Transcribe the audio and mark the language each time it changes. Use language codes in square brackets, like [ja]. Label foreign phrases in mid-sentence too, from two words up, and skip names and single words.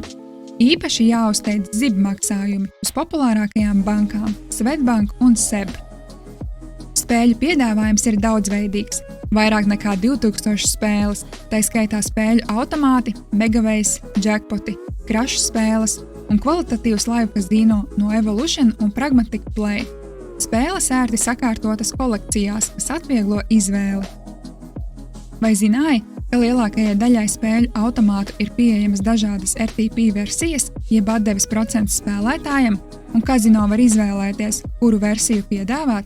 [lv] Īpaši jāuzteic ZIB maksājumi uz populārākajām bankām – Svetbank un SEB. Spēļu piedāvājums ir daudzveidīgs, vairāk nekā 2000 spēles, tai skaitā spēļu automāti, megavejs, jackpoti, krašu spēles un kvalitatīvs [en] live casino [lv] no Evolution un Pragmatic Play. Spēles ērti sakārtotas kolekcijās, kas atvieglo izvēli. Vai zināji, ka lielākajai daļai spēļu automātu ir pieejamas dažādas RTP versijas, jeb atdeves procents spēlētājiem, un kazino var izvēlēties, kuru versiju piedāvāt?